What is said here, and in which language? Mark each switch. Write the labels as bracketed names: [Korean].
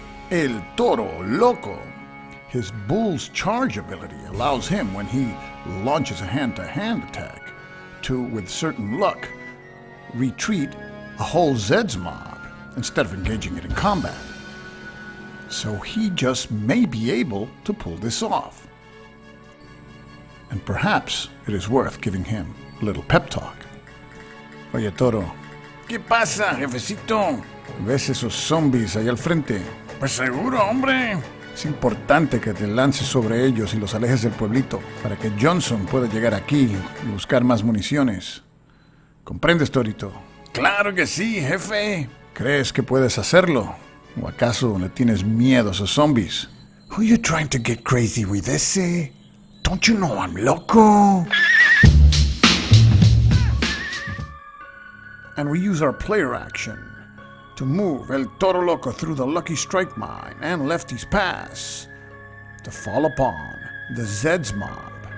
[English] El Toro Loco. His Bull's Charge ability allows him, when he launches a hand-to-hand attack, to, with certain luck, retreat a whole Zeds mob instead of engaging it in combat. So he just may be able to pull this off. And perhaps it is worth giving him a little pep talk. [Spanish] Oye, Toro. ¿Qué pasa, jefecito? ¿Ves esos zombies ahí al frente? Pues seguro, hombre. Es importante que te lances sobre ellos y los alejes del pueblito para que Johnson pueda llegar aquí y buscar más municiones. ¿Comprendes, Torito? ¡Claro que sí, jefe! ¿Crees que puedes hacerlo? ¿O acaso le tienes miedo a esos zombies? [English] Who you trying to get crazy with, ese? Don't you know I'm loco? And we use our player action to move El Toro Loco through the Lucky Strike Mine and Lefty's Pass to fall upon the Zeds mob.